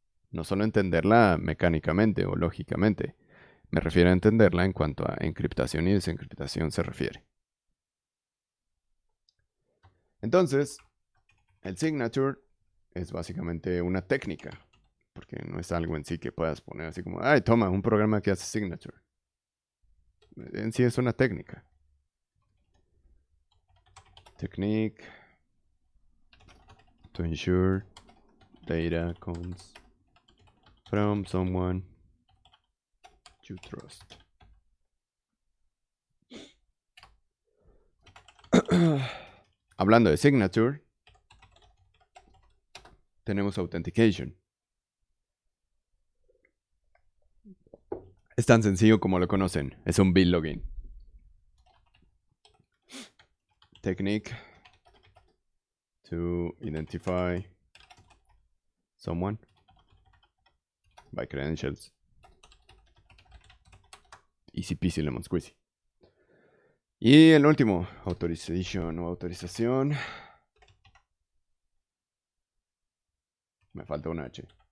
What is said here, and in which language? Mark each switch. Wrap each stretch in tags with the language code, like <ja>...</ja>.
<es>No solo entenderla mecánicamente o lógicamente. Me refiero a entenderla en cuanto a encriptación y desencriptación se refiere. Entonces, el signature es básicamente una técnica. Porque no es algo en sí que puedas poner así como, toma, un programa que hace signature. En sí es una técnica.</es> <en>Technique to ensure data comes from someone you trust.</en> <es>Hablando de signature, tenemos authentication. Es tan sencillo como lo conocen. Es un bill login.</es> <en>Technique to identify someone by credentials. Easy peasy lemon squeezy.</en> <es>Y el último, authorization o autorización. Me falta una H.</es>